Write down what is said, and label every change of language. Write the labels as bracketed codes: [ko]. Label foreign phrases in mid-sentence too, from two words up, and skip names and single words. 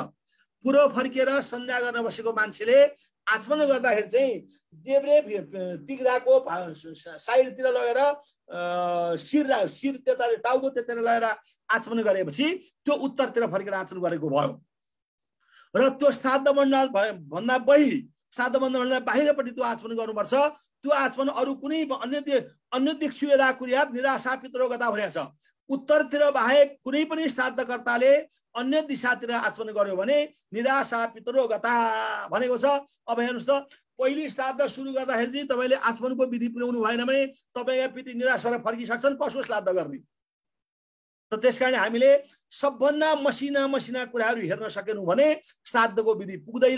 [ne] पूर्व फर्केर सन्ध्या गर्न बसेको मान्छेले आचमन गर्दाखेरि चाहिँ देब्रे तिग्राको साइडतिर लगेर शिर त्यता टाउको त्यतातिर लगेर आचमन गरेपछि त्यो उत्तरतिर फर्केर आचमन गरेको भयो। र त्यो श्राद्ध मण्डल भन्दा बाहिरपट्टि त्यो आचमन गर्नुपर्छ। त्यो आचमन अरू कुनै [sa] अन्य दिक्सु यदा कुर्यात् निराशा पितरो गता [ne] भनेको छ। उत्तरतिर बाहेक कुनै पनि श्राद्धकर्ताले अन्य दिशातिर आचमन गर्यो भने [sa] निराशा पितरो गता [ne] भनेको छ। अब हेर्नुहोस् त, पहिले श्राद्ध सुरु गर्दाखेरि चाहिँ तपाईँले आचमनको विधि पुर्याउनु भएन भने तपाईँका पितृ निराश भएर फर्किसक्छन्, कसो श्राद्ध गर्ने त। त्यसकारण हामीले सबभन्दा मसिना कुराहरू हेर्न सकेनौँ भने श्राद्धको विधि पुग्दैन।